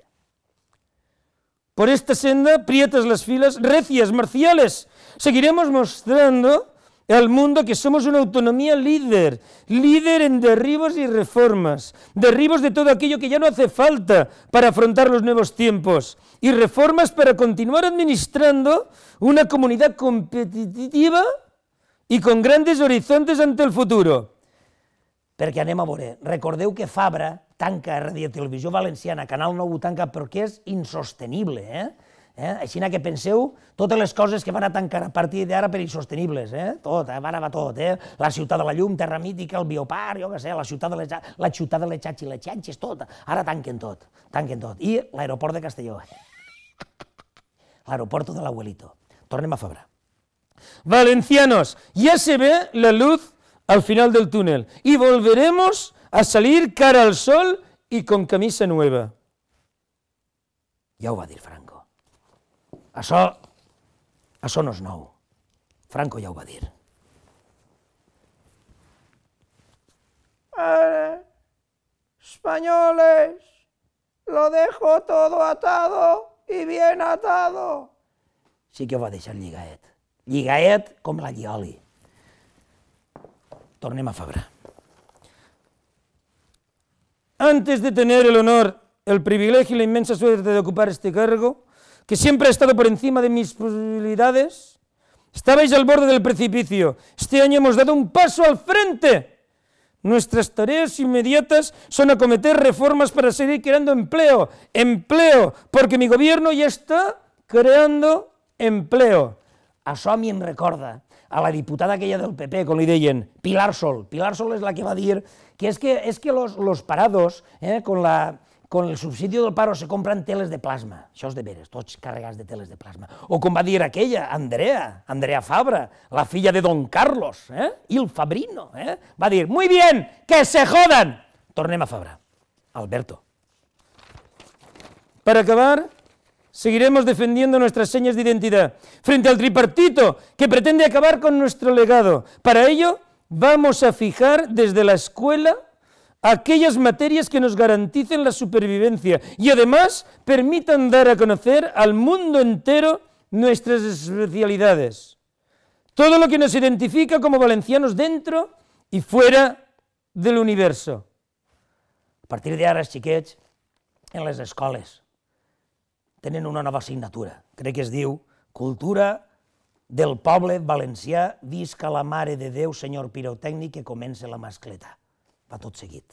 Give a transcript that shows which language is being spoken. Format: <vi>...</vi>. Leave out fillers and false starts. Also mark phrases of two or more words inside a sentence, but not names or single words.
<es>Por esta senda, prietas las filas, recias, marciales, seguiremos mostrando al mundo que somos una autonomía líder en derribos y reformas, derribos de todo aquello que ya no hace falta para afrontar los nuevos tiempos, y reformas para continuar administrando una comunidad competitiva y con grandes horizontes ante el futuro.</es> <ca>Perquè anem a veure, recordeu que Fabra tanca Radio Televisió Valenciana, Canal 9 ho tanca perquè és insostenible, Així que penseu totes les coses que van a tancar a partir d'ara per insostenibles, tot, ara va tot, la ciutat de la llum, Terra Mítica, el Bioparc, jo què sé, la ciutat de les xats i les xanxes, tot, ara tanquen tot, i l'aeroport de Castelló,</ca> <es>l'aeropuerto de l'abuelito.</es> <ca>Tornem a Fabra.</ca> <es>Valencianos, ya se ve la luz al final del túnel y volveremos a salir cara al sol y con camisa nueva.</es> <ca>Ja ho va dir Franco. Això no és nou. Franco ja ho va dir.</ca> <es>Españoles, lo dejo todo atado y bien atado.</es> <ca>Sí que ho va deixar lligaet. Lligaet com la llioli. Tornem a Fabra.</ca> <es>Antes de tener el honor, el privilegio y la inmensa suerte de ocupar este cargo, que siempre ha estado por encima de mis posibilidades, estabais al borde del precipicio. Este año hemos dado un paso al frente. Nuestras tareas inmediatas son acometer reformas para seguir creando empleo, porque mi gobierno ya está creando empleo.</es> <ca>Això a mi em recorda a la diputada aquella del PP, com li deien, Pilar Sol. Pilar Sol és la que va dir que és que</ca> <es>los parados, con el subsidio del paro se compran teles de plasma.</es> <ca>Això és de veres, tots carregats de teles de plasma. O com va dir aquella, Andrea Fabra, la filla de Don Carlos, Il Fabrino, va dir,</ca> <es>muy bien, que se jodan.</es> <ca>Tornem a Fabra. Alberto.</ca> <es>Para acabar, seguiremos defendiendo nuestras señas de identidad frente al tripartito que pretende acabar con nuestro legado. Para ello, vamos a fijar desde la escuela aquellas materias que nos garanticen la supervivencia y además permitan dar a conocer al mundo entero nuestras especialidades. Todo lo que nos identifica como valencianos dentro y fuera del universo.</es> <ca>A partir d'ara, els xiquets, en les escoles, tenen una nova assignatura, crec que es diu Cultura del poble valencià, visca la Mare de Déu, senyor pirotècnic, que comença la mascleta. Va tot seguit.</ca>